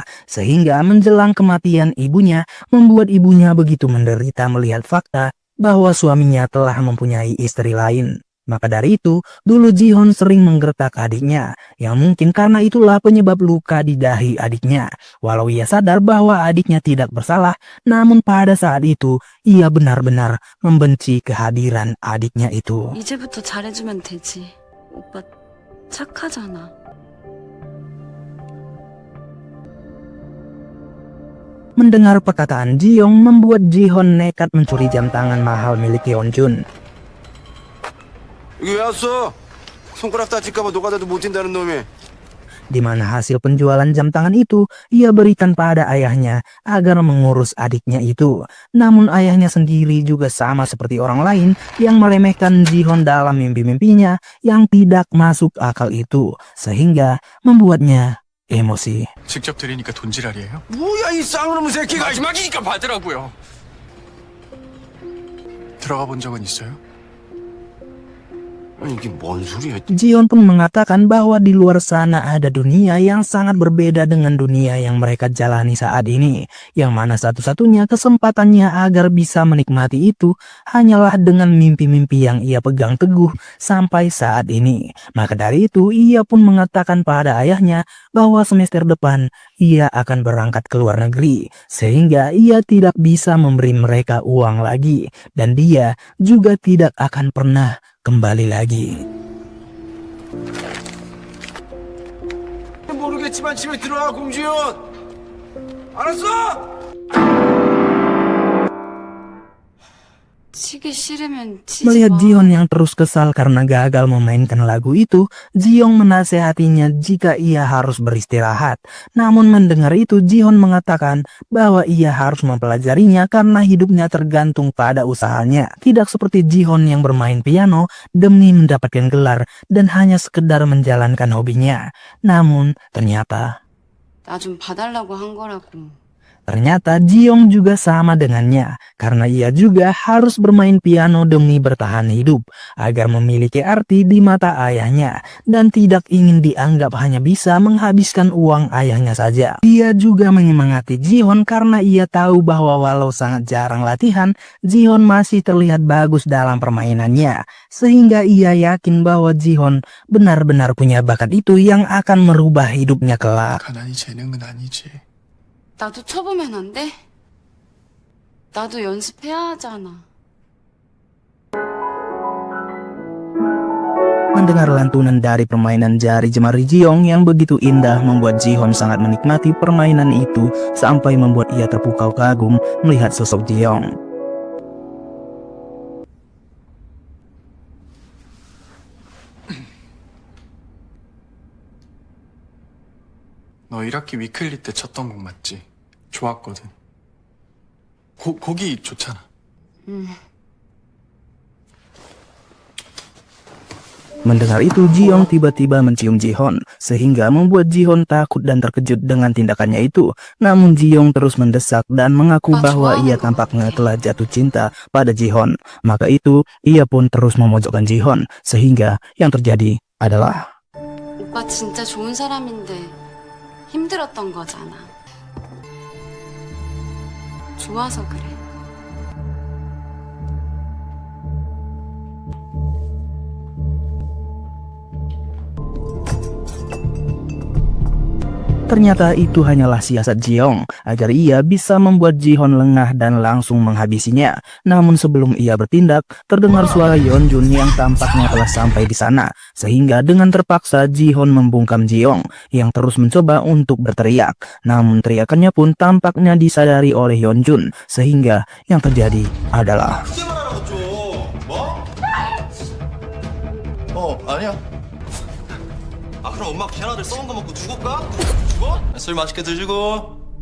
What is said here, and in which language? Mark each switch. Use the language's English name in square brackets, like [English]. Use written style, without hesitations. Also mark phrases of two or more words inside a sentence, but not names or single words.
[Indonesian] Sehingga menjelang kematian ibunya, membuat ibunya begitu menderita melihat fakta bahwa suaminya telah mempunyai istri lain. Maka dari itu, dulu Jihoon sering menggertak adiknya, yang mungkin karena itulah penyebab luka di dahi adiknya. Walau ia sadar bahwa adiknya tidak bersalah, namun pada saat itu, ia benar-benar membenci kehadiran adiknya itu. [Korean] 이제부터 잘해주면 되지. 오빠 착하잖아. [Indonesian] Mendengar perkataan Ji-young membuat Jihoon nekat mencuri jam tangan mahal milik Yeonjun. [Korean] 여기 왜 왔어? 손가락 다칠까봐 노가다도 못 뛴다는 놈이. [Indonesian] Di mana hasil penjualan jam tangan itu ia berikan pada ayahnya agar mengurus adiknya itu. Namun ayahnya sendiri juga sama seperti orang lain yang meremehkan Jihoon dalam mimpi-mimpinya yang tidak masuk akal itu. Sehingga membuatnya emosi. [Korean] 직접 드리니까 돈지랄이에요? 뭐야 이 쌍놈의 새끼가. 마지막이니까 받으라고요. 들어가 본 적은 있어요? 아니 이게 뭔 소리야? [Indonesian] Jihoon pun mengatakan bahwa di luar sana ada dunia yang sangat berbeda dengan dunia yang mereka jalani saat ini. Yang mana satu-satunya kesempatannya agar bisa menikmati itu hanyalah dengan mimpi-mimpi yang ia pegang teguh sampai saat ini. Maka dari itu ia pun mengatakan pada ayahnya bahwa semester depan ia akan berangkat ke luar negeri. Sehingga ia tidak bisa memberi mereka uang lagi. Dan dia juga tidak akan pernah kembali lagi. [Korean] 모르겠지만 집에 들어와 공주연. 알았어? 치기 싫으면 치지 [Indonesian] Melihat [Korean] 마. [Indonesian] Jihoon yang terus kesal karena gagal memainkan lagu itu, Ji-young menasehatinya jika ia harus beristirahat. Namun mendengar itu, Jihoon mengatakan bahwa ia harus mempelajarinya karena hidupnya tergantung pada usahanya. Tidak seperti Jihoon yang bermain piano demi mendapatkan gelar dan hanya sekedar menjalankan hobinya. Namun ternyata [Korean] 나 좀 봐달라고 한 거라고. [Indonesian] Ternyata Ji-young juga sama dengannya, karena ia juga harus bermain piano demi bertahan hidup, agar memiliki arti di mata ayahnya, dan tidak ingin dianggap hanya bisa menghabiskan uang ayahnya saja. Dia juga menyemangati Jihoon karena ia tahu bahwa walau sangat jarang latihan, Jihoon masih terlihat bagus dalam permainannya, sehingga ia yakin bahwa Jihoon benar-benar punya bakat itu yang akan merubah hidupnya kelak. [Korean] 가난이 재능은 아니지. 나도 쳐보면 안 돼? 나도 연습해야 하잖아. [Indonesian] Mendengar lantunan dari permainan jari jemari Ji-young yang begitu indah membuat Jihoon sangat menikmati permainan itu sampai membuat ia terpukau kagum melihat sosok Ji-young. [Korean] 너 1학기 위클리 때 쳤던 곡 맞지? 좋았거든. 곡이 좋잖아. [Indonesian] Mendengar itu, Ji-young tiba-tiba mencium Jihoon, sehingga membuat Jihoon takut dan terkejut dengan tindakannya itu. Namun Ji-young terus mendesak dan mengaku bahwa ia tampaknya telah jatuh cinta pada Jihoon. Maka itu, ia pun terus memojokkan Jihoon, sehingga yang terjadi adalah [Korean] 오빠 진짜 좋은 사람인데 힘들었던 거잖아. 좋아서 그래. [Indonesian] Ternyata itu hanyalah siasat Ji-young agar ia bisa membuat Jihoon lengah dan langsung menghabisinya. Namun sebelum ia bertindak, terdengar suara Yeonjun yang tampaknya telah sampai di sana. Sehingga dengan terpaksa Jihoon membungkam Ji-young yang terus mencoba untuk berteriak. Namun teriakannya pun tampaknya disadari oleh Yeonjun. Sehingga yang terjadi adalah [Korean] 아니야. 아 그럼 엄마 걔네들 썩은 거 먹고 죽을까? 죽어? 술 맛있게 드시고.